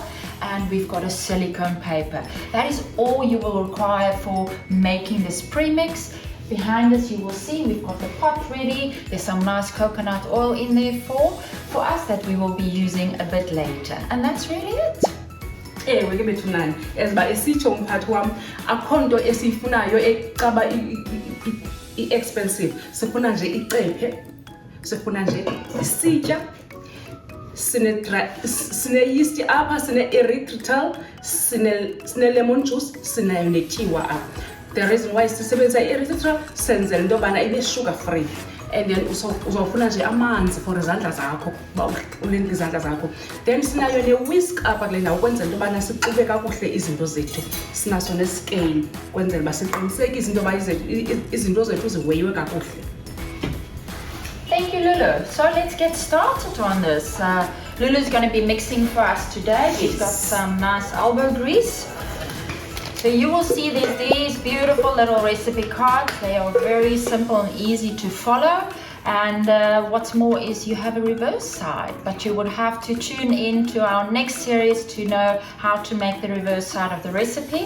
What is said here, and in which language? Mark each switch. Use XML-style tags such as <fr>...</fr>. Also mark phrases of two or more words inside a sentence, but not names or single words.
<en>And we've got a silicone paper. That is all you will require for making this premix. Behind us you will see we've got the pot ready. There's some nice coconut oil in there for us that we will be using a bit later. And that's really it.</en> <xh>Ewe ke bethu nani as bayisitsho umphathi wami akho nto esifunayo ecaba expensive. Sifuna nje icephe, sifuna nje isitya, sine yeast apha, sine erythritol, sine lemon juice, sinayo netyiwa apha.</xh> <en>The reason why</en> <xh>sisebenzisa i-erythritol senzela into yobana ibe</xh> <en>sugar free. And then</en> <xh>uzofuna nje amanzi for izandla zakho uba ulenga izandla zakho. Then sinayo ne-whisk apha kule ndawo ukwenzela into yobana sixube kakuhle izinto zethu. Sinaso ne-scale ukwenzela uba siqinisekise into yoba izinto zethu ziweyiwe kakuhle.</xh> <en>Thank you, Lulu. So let's get started on this. Lulu's going to be mixing for us today. She's got some nice elbow grease. So you will see there's these beautiful little recipe cards. They are very simple and easy to follow. And what's more is you have a reverse side, but you would have to tune in to our next series to know how to make the reverse side of the recipe.</en>